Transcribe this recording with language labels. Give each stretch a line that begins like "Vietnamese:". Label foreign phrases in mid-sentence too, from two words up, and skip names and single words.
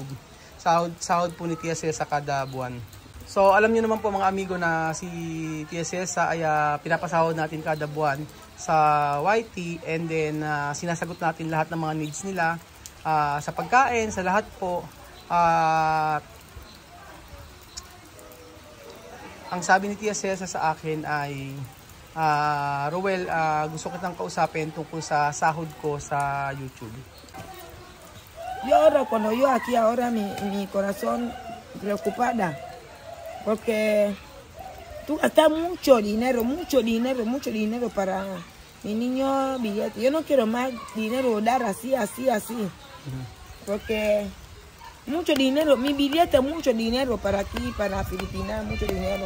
Filipino: Sahod po ni Tia Celsa kada buwan. So, alam niyo naman po mga amigo na si Tia Celsa ay pinapasahod natin kada buwan sa YT,
English: and then
Filipino: sinasagot natin lahat ng mga needs nila sa pagkain, sa lahat po. Ang sabi ni Tia Celsa sa akin ay, Roel, gusto kitang kausapin tungkol sa sahod ko sa YouTube.
Spanish: Yo ahora, cuando yo aquí ahora mi corazón preocupada, porque tú gastas mucho dinero para mi niño billete. Yo no quiero más dinero dar así, porque mucho dinero, mi billete, mucho dinero para aquí, para Filipinas, mucho dinero.